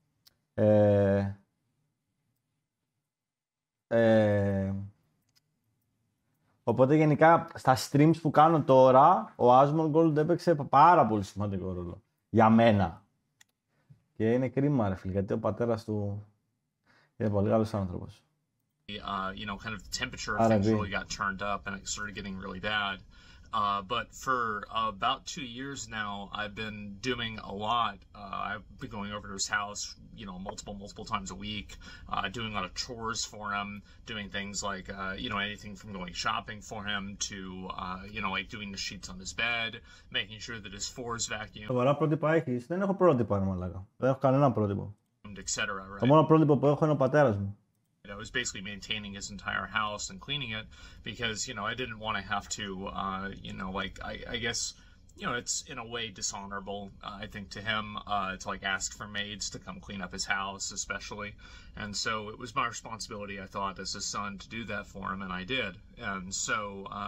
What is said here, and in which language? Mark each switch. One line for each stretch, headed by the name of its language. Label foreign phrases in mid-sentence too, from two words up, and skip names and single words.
Greek: Οπότε γενικά στα streams που κάνω τώρα, ο Asmongold έπαιξε πάρα πολύ σημαντικό ρόλο. Για μένα. Και είναι κρίμα ρε φίλε, γιατί ο πατέρας του είναι πολύ καλός άνθρωπος.
English: You know, kind of the temperature of things really got turned up and it started getting really bad. But for about 2 years now, I've been doing a lot. I've been going over to his house, you know, multiple times a week, doing a lot of chores for him, doing things like, you know, anything from going shopping for him to, you know, like doing the sheets on his bed, making sure that his floor is vacuumed.
Greek: Σοβαρά πρότυπα έχεις? Δεν έχω πρότυπα, μαλάκα. Δεν έχω κανένα πρότυπο.
English: Etc. Right?
Greek: Το μόνο πρότυπο που έχω είναι ο πατέρας μου.
English: I was basically maintaining his entire house and cleaning it because, you know, I didn't want to have to, you know, like, I guess, you know, it's in a way dishonorable, I think, to him to, like, ask for maids to come clean up his house, especially. And so it was my responsibility, I thought, as his son to do that for him, and I did.